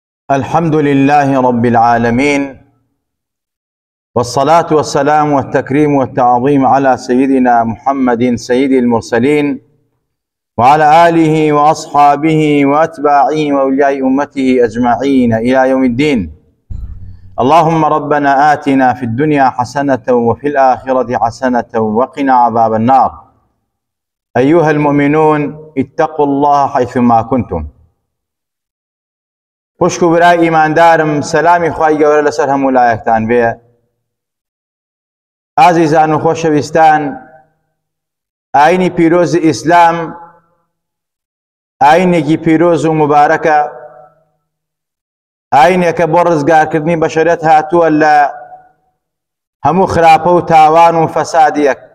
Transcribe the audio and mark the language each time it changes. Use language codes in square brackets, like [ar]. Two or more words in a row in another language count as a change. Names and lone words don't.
[ar] الحمد لله رب العالمين، والصلاة والسلام والتكريم والتعظيم على سيدنا محمد سيد المرسلين وعلى آله وأصحابه وأتباعه وأولياء أمته أجمعين إلى يوم الدين. اللهم ربنا آتنا في الدنيا حسنة وفي الآخرة حسنة وقنا عذاب النار. أيها المؤمنون اتقوا الله حيثما كنتم. [ckb] خوشک و برای ایماندارم، سلامی خوای گەورە لەسەر هەموو لایەکتان بێ. ئازیزان و خۆشەویستان، ئاینی پیرۆزی ئیسلام ئاینێکی پیرۆز و مبارەکە، ئاینێکە بۆ ڕزگارکردنی بەشەریەت هاتووە لە هەموو خراپە و تاوان و فەسادیەک.